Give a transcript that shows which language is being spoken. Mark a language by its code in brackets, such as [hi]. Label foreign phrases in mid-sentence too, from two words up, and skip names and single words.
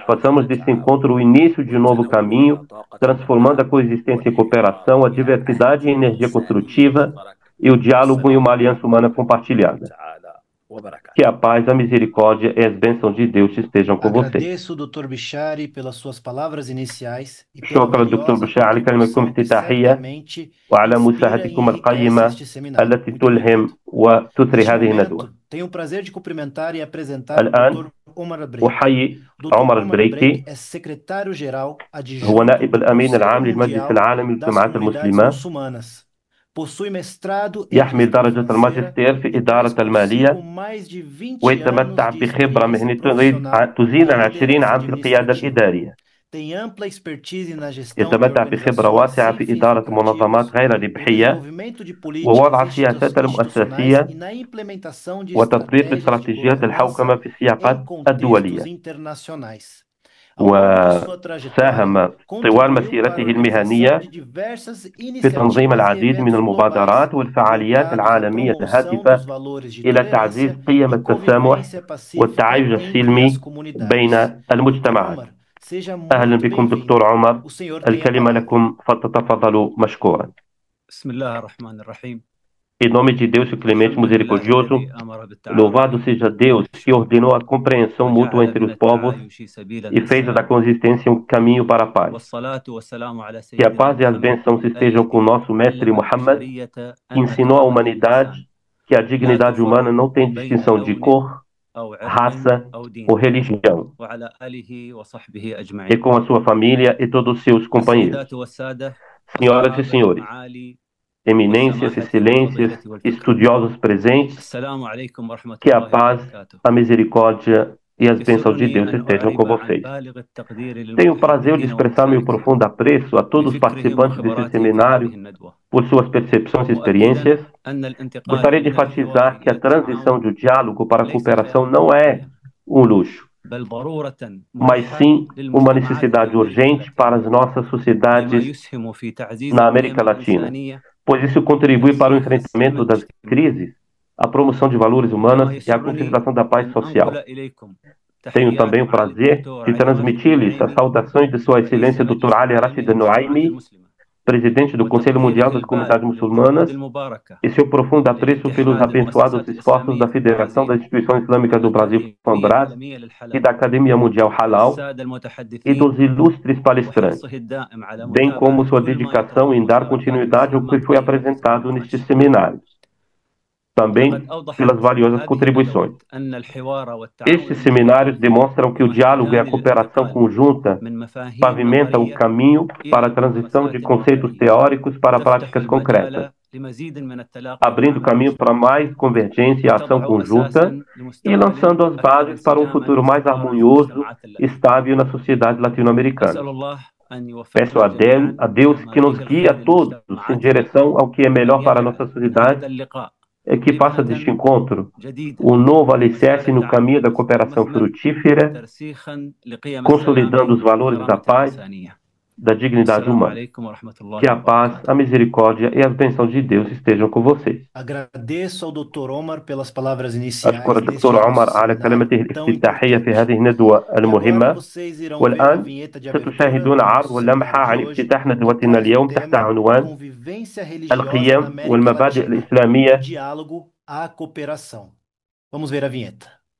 [pt] Façamos desse encontro o início de um novo caminho, transformando a coexistência em cooperação, a diversidade em energia construtiva e o diálogo em uma aliança humana compartilhada. Que a paz, a misericórdia e as bênçãos de Deus estejam com vocês. Agradeço, Dr. Bishari, pelas suas palavras iniciais e pela [ar] شكرا دكتور [pt] valiosa [ar] بشار على كلمتكم [pt] contribuição que [ar] الافتتاحية [pt] certamente [ar] وعلى [pt] inspira e [ar] مساهمتكم [pt] enriquece [ar] القيمة [pt] este seminário. [ar] التي [pt] Muito [ar] تلهم [pt] obrigado. [ar] وتثري [pt] Neste [ar] هذه الندوة. [pt] momento, tenho o prazer de cumprimentar e apresentar o [ar] الآن [pt] Dr. Omar Breik. [ar] أحيي [pt] Dr. [ar] عمر [pt] Omar [ar] البريكي [pt] Breik é secretário-geral [ar] هو [pt] adjunto [ar] نائب [pt] do [ar] الأمين [pt] Conselho [ar] العام للمجلس [pt] Mundial [ar] العالمي [pt] das [ar] للجماعات [pt] Comunidades [ar] المسلمة. [pt] Muçulmanas. Possui mestrado em [ar] يحمل [pt] gestão [ar] درجة [pt] financeira [ar] الماجستير في [pt] e traz [ar] إدارة [pt] consigo [ar] المالية [pt] mais de 20 [ar] ويتمتع [pt] anos de [ar] بخبرة [pt] experiência [ar] مهنية [pt] profissional [ar] تزيد [pt] na [ar] عن 20 [pt] liderança [ar] عام في القيادة [pt] administrativa. [ar] الإدارية. [pt] Tem ampla expertise na gestão de [ar] يتمتع بخبرة [pt] organizações [ar] واسعة [pt] sem [ar] في [pt] fins [ar] إدارة منظمات [pt] lucrativos, [ar] غير [pt] no [ar] ربحية [pt] desenvolvimento de [ar] ووضع [pt] políticas [ar] السياسات [pt] institucionais [ar] المؤسسية [pt] e na implementação de [ar] وتطبيق [pt] estratégias de [ar] استراتيجيات [pt] governança [ar] الحوكمة في [pt] em [ar] السياقات [pt] contextos [ar] الدولية. [pt] internacionais. Ao longo de sua trajetória, [ar] وساهم طوال [pt] contribuiu para a [ar] مسيرته [pt] organização [ar] المهنية [pt] de diversas [ar] في تنظيم [pt] iniciativas e [ar] العديد من [pt] eventos globais [ar] المبادرات والفعاليات [pt] voltados à [ar] العالمية [pt] promoção [ar] الهادفة [pt] dos valores de [ar] إلى تعزيز [pt] tolerância [ar] قيم [pt] e [ar] التسامح [pt] convivência pacífica [ar] والتعايش [pt] entre as [ar] السلمي [pt] comunidades. [ar] بين [pt] Dr. [ar] المجتمعات. [pt] Omar, seja [ar] أهلا [pt] muito [ar] بكم [pt] bem-vindo. [ar] دكتور عمر، [pt] O senhor tem a [ar] الكلمة [pt] palavra. [ar] لكم فتتفضلوا مشكورا. بسم الله الرحمن الرحيم. [pt] Em nome de Deus, o clemente [ar] الحمد لله [pt] misericordioso, [ar] الذي أمر بالتعاون [pt] louvado seja Deus que ordenou a compreensão mútua [ar] وجعل [pt] entre [ar] من [pt] os povos [ar] التعايش سبيلا [pt] e fez da [ar] للسلام [pt] consistência um caminho para a paz. [ar] والصلاة والسلام على [pt] Que a paz [ar] سيدنا [pt] e as [ar] محمد [pt] bênçãos estejam com o [ar] الذي [pt] nosso mestre [ar] علم [pt] Muhammad, [ar] البشرية [pt] que [ar] أن [pt] ensinou à [ar] كرامة [pt] humanidade [ar] الإنسان [pt] que a [ar] لا [pt] dignidade humana [ar] تفرق [pt] não tem [ar] بين [pt] distinção de [ar] لون [pt] cor, [ar] أو عرق [pt] raça [ar] أو دين [pt] ou religião, [ar] وعلى آله وصحبه [pt] e [ar] أجمعين. [pt] com a sua família e todos os seus companheiros. [ar] السيدات والسادة [pt] Senhoras e [ar] الصحابة [pt] senhores, [ar] المعالي [pt] eminências, [ar] والسماحة [pt] excelências, [ar] والفضيلة والكرام. [pt] estudiosos presentes, [ar] السلام عليكم ورحمة [pt] que a [ar] الله [pt] paz, [ar] وبركاته. [pt] a misericórdia e as bênçãos de [ar] يسرني [pt] Deus [ar] أن [pt] estejam com [ar] أعرب عن [pt] vocês. [ar] بالغ التقدير [pt] Tenho o prazer de [ar] للمتحدثين [pt] expressar meu [ar] والمشاركين [pt] profundo apreço a todos os [ar] بفكرهم [pt] participantes desse [ar] وخبراتهم في هذه [pt] seminário [ar] الندوة [pt] por suas percepções e [ar] مؤكدا [pt] experiências. [ar] أن الانتقال [pt] Gostaria de [ar] من الحوار [pt] enfatizar que a [ar] إلى [pt] transição [ar] التعاون [pt] do diálogo para a [ar] ليست [pt] cooperação [ar] خيارا [pt] não é [ar] رفاهية [pt] um luxo, [ar] بل ضرورة [pt] mas [ar] ملحة [pt] sim uma [ar] للمجتمعات [pt] necessidade urgente [ar] الأمريكية [pt] para as nossas [ar] لما [pt] sociedades [ar] يسهم في تعزيز [pt] na [ar] القيم [pt] América Latina, [ar] الإنسانية [pt] pois isso contribui para o [ar] وتصحيح السلم [pt] enfrentamento das [ar] الاجتماعي. [pt] crises, a promoção de valores [ar] كما [pt] humanos e a [ar] يسرني [pt] conservação da paz [ar] أن [pt] social. [ar] أنقل إليكم [pt] Tenho também [ar] تحيات [pt] o [ar] معالي [pt] prazer [ar] الدكتور [pt] de [ar] علي راشد [pt] transmitir-lhes as [ar] النعيمي [pt] saudações de Sua [ar] رئيس [pt] Excelência Dr. [ar] المجلس [pt] Ali [ar] العالمي [pt] Rashid [ar] للجماعات [pt] Al-Nuaimi, [ar] المسلمة [pt] presidente do Conselho Mundial [ar] وتقديره [pt] das Comunidades [ar] البالغ للجهود [pt] Muçulmanas, [ar] المباركة [pt] e seu profundo apreço pelos [ar] للاتحاد [pt] abençoados [ar] المؤسسات [pt] esforços [ar] الإسلامية [pt] da [ar] في [pt] Federação das [ar] البرازيل [pt] Instituições Islâmicas do Brasil, [ar] والأكاديمية [pt] FAMBRAS, [ar] العالمية [pt] e [ar] للحلال [pt] da Academia Mundial Halal, [ar] والسادة [pt] e [ar] المتحدثين [pt] dos ilustres palestrantes, [ar] وحرصه الدائم على [pt] bem como [ar] متابعة [pt] sua [ar] كل ما [pt] dedicação [ar] يطرح [pt] em dar [ar] سواء كان [pt] continuidade ao que foi [ar] مسمى أو [pt] apresentado [ar] مناقش. [pt] nestes seminários, também [ar] ولقد أوضحت [pt] pelas valiosas [ar] هذه [pt] contribuições. [ar] الندوات أن الحوار والتعاون [pt] Estes seminários demonstram que o diálogo e a cooperação conjunta [ar] من مفاهيم [pt] pavimentam o [ar] نظرية [pt] caminho para a [ar] إلى [pt] transição de [ar] ممارسات [pt] conceitos [ar] واقعية [pt] teóricos para [ar] تفتح [pt] práticas concretas, [ar] المجال لمزيد من التلاقي [pt] abrindo [ar] والعمل [pt] caminho para mais convergência e ação [ar] وتضع [pt] conjunta [ar] أساسا [pt] e lançando as [ar] لمستقبل [pt] bases para um [ar] أكثر [pt] futuro [ar] انسجاما [pt] mais [ar] في [pt] harmonioso [ar] المجتمعات [pt] e [ar] اللاتينية. [pt] estável na sociedade latino-americana. [ar] أسأل الله أن [pt] Peço a [ar] يوفقنا جميعا [pt] Deus [ar] إلى [pt] que [ar] ما [pt] nos [ar] فيه [pt] guie a [ar] الخير [pt] todos em [ar] لمجتمعاتنا [pt] direção ao que é [ar] وأن [pt] melhor para a nossa [ar] يجعل [pt] sociedade [ar] هذا اللقاء [pt] e que faça deste encontro [ar] جديدا [pt] um novo alicerce [ar] مسبب [pt] no caminho da cooperação [ar] ومثمر [pt] frutífera, [ar] ترسيخا لقيم [pt] consolidando os [ar] السلام [pt] valores da [ar] والكرامة [pt] paz, [ar] الإنسانية. [pt] da dignidade [ar] السلام [pt] humana. [ar] عليكم ورحمة الله [pt] Que a paz, [ar] وبركاته. [pt] a misericórdia e as bênçãos de Deus estejam com vocês. Agradeço ao Dr. Omar pelas palavras iniciais [ar] أشكر [pt] neste [ar] الدكتور [pt] nosso [ar] عمر على [pt] seminário [ar] كلمته [pt] tão [ar] الافتتاحية في [pt] importante. [ar] هذه الندوة [pt] E agora [ar] المهمة. [pt] vocês irão ver a [ar] والآن [pt] vinheta de abertura [ar] ستشاهدون [pt] do [ar] عرض [pt] nosso [ar] ولمحة [pt] seminário [ar] عن [pt] de hoje, [ar] افتتاح [pt] que [ar] ندوتنا [pt] traz o [ar] اليوم تحت [pt] tema [ar] عنوان [pt] Convivência Religiosa na [ar] القيم [pt] América [ar] والمبادئ [pt] Latina, do [ar] الإسلامية. [pt] diálogo à cooperação. Vamos ver a vinheta.